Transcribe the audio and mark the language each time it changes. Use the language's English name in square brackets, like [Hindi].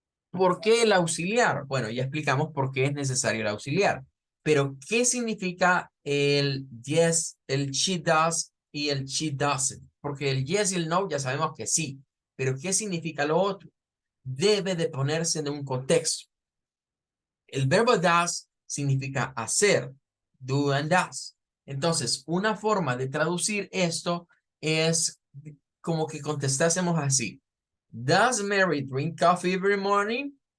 [Spanish] ¿Por qué el auxiliar? Bueno, ya explicamos por qué es necesario el auxiliar. Pero, ¿qué significa el yes, el she does y el she doesn't? Porque el yes y el no ya sabemos que sí. Pero, ¿qué significa lo otro? Debe de ponerse en un contexto. El verbo does significa hacer, do and does. Entonces, una forma de traducir esto es como que contestásemos así. [English] Does Mary drink coffee every morning?